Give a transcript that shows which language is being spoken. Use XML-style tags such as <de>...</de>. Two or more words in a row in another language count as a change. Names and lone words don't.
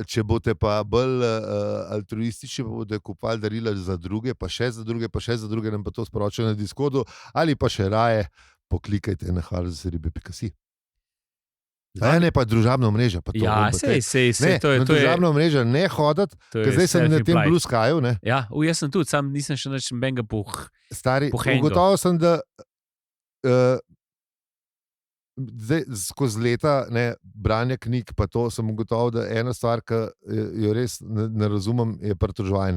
<sl>Če boste pa bolj altruistični, pa boste kupovali darila za druge, pa še za druge, pa še za druge, nam pa to sporočajo na Discordu, ali pa še raje poklikajte na halzeribe.si. Ne, pa družabna mreža. Pa to, Ja, pa te- sej, Ne, to je. na družabno mrežo ne hoditi, to je ker zdaj sem na tem self-implied. Blue Skyju. Ne, Ja, jaz sem tudi, sam nisem še nič benga stari, Pohengal. ugotovil sem, da zdaj, skozi leta branja knjig, pa to sem ugotovil, da ena stvar, ki jo res ne razumem, je pritoževanje.</sl>